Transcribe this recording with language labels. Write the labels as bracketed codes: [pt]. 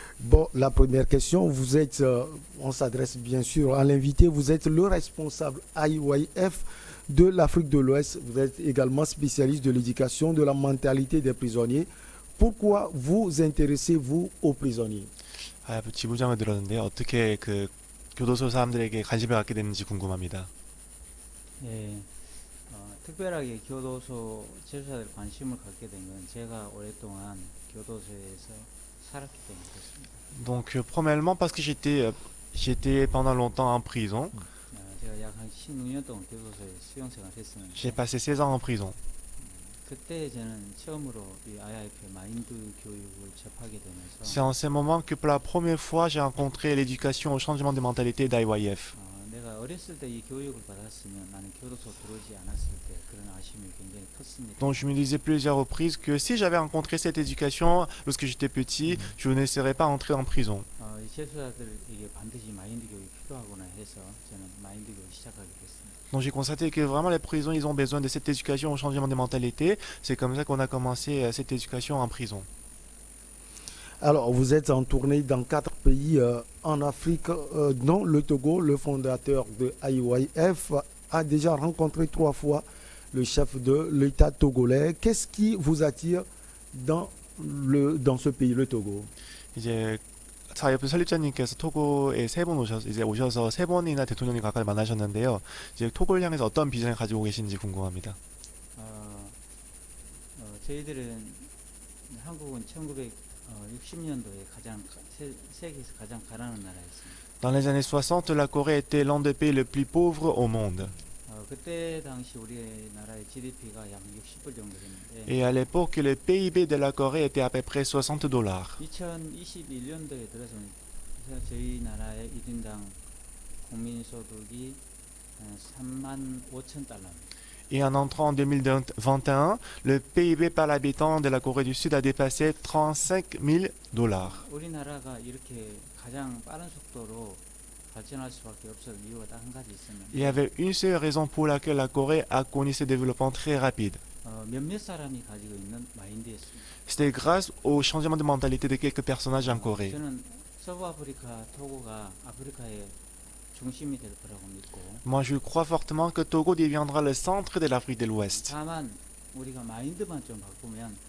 [fr] Bon, la première question, vous êtes, on s'adresse bien sûr à l'invité, vous êtes le responsable IYF de l'Afrique de l'Ouest. Vous êtes également spécialiste de l'éducation, de la mentalité des prisonniers. Pourquoi vous intéressez-vous aux prisonniers? [ko] 지부장을 들었는데 어떻게 교도소 사람들에게 관심을 갖게 됐는지 궁금합니다. 예, 특별하게 교도소 재수자들 관심을 갖게 된 건 제가 오랫동안 교도소에서 살았기 때문에 그렇습니다. [fr] Donc, premièrement, parce que j'étais pendant longtemps en prison. [ko] 제가 약 한 16년 동안 교도소에 수용생활을 했었는데 [fr] J'ai passé 16 ans en prison. [ko] 그때 저는 처음으로 이 IIF 마인드 교육을 접하게 [fr] C'est [ko] 되면서 [fr] en ce moment que pour la première fois, j'ai rencontré l'éducation au changement de mentalité d'IYF. [ko] 내가 어렸을 때 이 교육을 받았으면 나는 교도소 들어오지 않았을 때 그런 아쉬움이 굉장히 컸습니다. [fr] Donc, je me disais plusieurs reprises que si j'avais rencontré cette éducation lorsque j'étais petit, je ne serais pas entré en prison. [ko] 이 재수자들에게 반드시 마인드 교육이 필요하구나 해서 저는 마인드 교육을 시작하게 됐습니다. [fr] Donc j'ai constaté que vraiment les prisons, ils ont besoin de cette éducation au changement de mentalité. C'est comme ça qu'on a commencé cette éducation en prison. Alors, vous êtes en tournée dans 4 pays en Afrique, dont le Togo. Le fondateur de IYF a déjà rencontré 3 fois le chef de l'État togolais. Qu'est-ce qui vous attire dans ce pays, le Togo? [ko] 이제 IYF 설립자님께서 토고에 오셔서 3번이나 대통령님 가까이 만나셨는데요. 이제 토고를 향해서 어떤 비전을 가지고 계신지 궁금합니다. 저희들은 한국은 1960년도에 세계에서 가장 가난한 나라였습니다. [fr] Dans les années 60, la Corée était l'un des pays les plus pauvres au monde. [ko] 그때 당시 우리나라의 GDP가 약 60불 정도 됐는데 [fr] Et à l'époque, le PIB de la Corée était à peu près $60. [ko] 2021년도에 들어서 저희 나라의 1인당 국민소득이 35,000달러입니다. [fr] Et en entrant en 2021, le PIB par l'habitant de la Corée du Sud a dépassé $35,000. [ko] 우리나라가 이렇게 가장 빠른 속도로 발전할 수밖에 없을 이유가 딱 한 가지 있었는데 [fr] Il y avait une seule raison pour laquelle la Corée a connu ce développement très rapide. [ko] 몇몇 사람이 가지고 있는 마인드였습니다. [fr] C'était grâce au changement de mentalité de quelques personnages en Corée. [ko] 저는 서부아프리카, 토고가 아프리카의 중심이 될 거라고 믿고 [fr] Moi, je crois fortement que Togo deviendra le centre de l'Afrique de l'Ouest. [ko] 다만 우리가 마인드만 좀 바꾸면